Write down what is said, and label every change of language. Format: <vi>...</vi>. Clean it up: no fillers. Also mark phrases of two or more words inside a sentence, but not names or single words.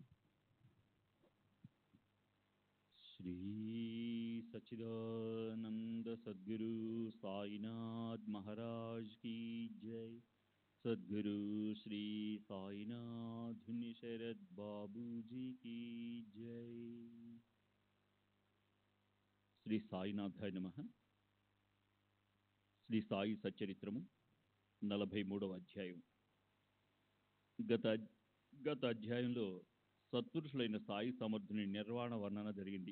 <hi>श्री सच्चिदानंद सद्गुरु साईनाथ महाराज की जय। सद्गुरु श्री साईनाथ शरद बाबू जी की जय।</hi> <te>శ్రీ సాయినాథాయ నమః. శ్రీ సాయి సచ్చరిత్రము 43వ అధ్యాయం. గత అధ్యాయంలో సత్పురుషులైన సాయి సమర్థుని నిర్వాణ వర్ణన జరిగింది.</te>